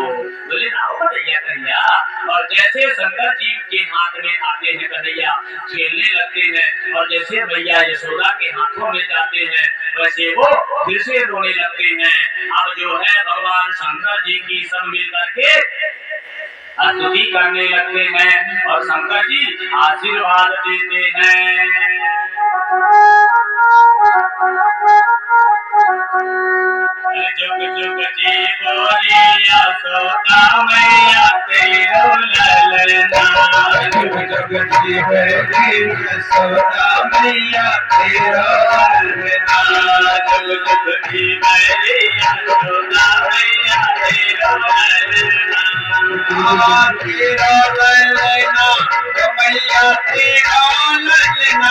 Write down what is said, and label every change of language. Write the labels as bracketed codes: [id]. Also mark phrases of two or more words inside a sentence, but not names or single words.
[hi] बोले लाओ कन्हैया कन्हैया। और जैसे शंकर जी के हाथ में आते हैं कन्हैया खेलने लगते हैं और जैसे मैया यशोदा के हाथों में जाते हैं वैसे वो फिर से रोने लगते हैं। अब जो है भगवान शंकर जी की सब मिल करके स्तुति करने लगते हैं और शंकर जी आशीर्वाद देते हैं। जुग जुग जीवो यशोदा मैया तेरो ललना। जुग जुग जीवे रे यशोदा मैया तेरा वरना जुग जुग जीवे रे यशोदा मैया तेरा वरना तेरा ललना मैया तेरा ललना